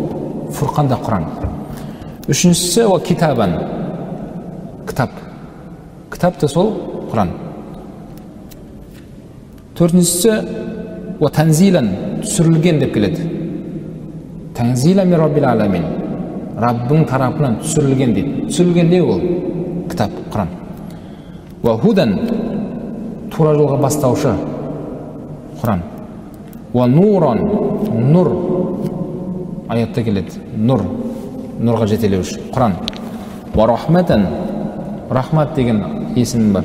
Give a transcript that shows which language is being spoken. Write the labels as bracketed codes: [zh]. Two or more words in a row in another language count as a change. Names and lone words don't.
[kk] Фурқан да Құран. Үшіншісі ол китабан. Кітап. Кітап та сол Құран. Төртіншісі ол танзилан, түсірілген деп келеді. [ar] تنزيلا من رب العالمين. [kk] Раббың тарапынан түсірілген дейді. Түсірілген не ол? Кітап, Құран. [ar] وهدى, [kk] тура жолға бастаушы Құран. [ar] ونورا, [kk] нур, аятта келеді. Нур, нұрға жетелеуші Құран. [ar] ورحمة, [kk] рахмат деген есім бар.